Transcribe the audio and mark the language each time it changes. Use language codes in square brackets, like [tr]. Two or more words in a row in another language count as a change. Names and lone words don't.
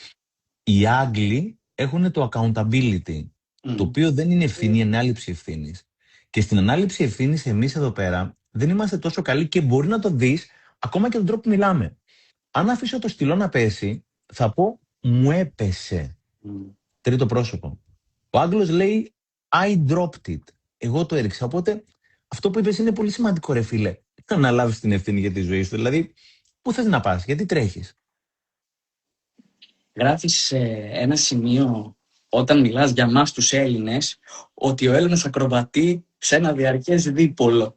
[el] Οι Άγγλοι έχουν το accountability, το οποίο δεν είναι ευθύνη, είναι ανάληψη ευθύνης. Και στην ανάληψη ευθύνης εμείς εδώ πέρα δεν είμαστε τόσο καλοί και μπορεί να το δεις ακόμα και τον τρόπο που μιλάμε. Αν αφήσω το στυλό να πέσει, θα πω μου έπεσε. Τρίτο πρόσωπο. Ο Άγγλος λέει [en] I dropped it. [el] Εγώ το έριξα. Οπότε αυτό που είπες είναι πολύ σημαντικό, ρε φίλε. Να αναλάβεις την ευθύνη για τη ζωή σου. Δηλαδή, πού θες να πας, γιατί τρέχεις. Γράφεις σε ένα σημείο, όταν μιλάς για μας τους Έλληνες, ότι ο Έλληνας ακροβατεί σε ένα διαρκές δίπολο.